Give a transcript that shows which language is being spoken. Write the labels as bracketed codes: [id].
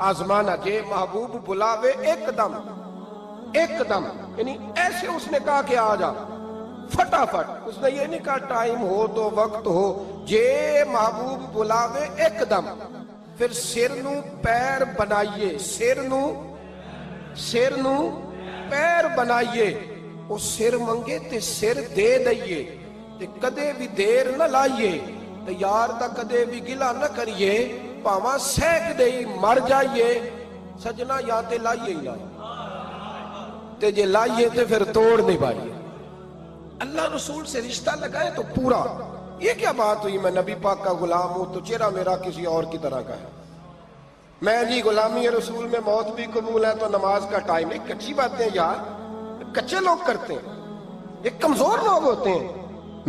[ur] آزمانا [pa] جے محبوب بلاوے ایک دم, [ur] ایک دم, یعنی ایسے اس نے کہا کہ آ جا فٹافٹ. اس نے یہ نہیں کہا ٹائم ہو تو وقت ہو, [pa] جے محبوب بلاوے ایک دم. پھر سر نو پیر بنائیے, سر نو پیر بنائیے. وہ سر منگے تے سر دے دئیے, تے کدے بھی دیر نہ لائیے. تے یار دا کدے بھی گلا نہ کریے, پاواں سینک دئی مر جائیے. سجنا یا تے لائیے ہی لائیے. تے جے لائیے تے پھر توڑ نہیں پائیے. [ur] اللہ رسول سے رشتہ لگائے تو پورا. یہ کیا بات ہوئی میں نبی پاک کا غلام ہوں تو چہرہ میرا کسی اور کی طرح کا ہے. میں جی غلامی رسول میں موت بھی قبول ہے تو نماز کا ٹائم نہیں. کچی باتیں یار کچے لوگ کرتے ہیں, ایک کمزور لوگ ہوتے ہیں.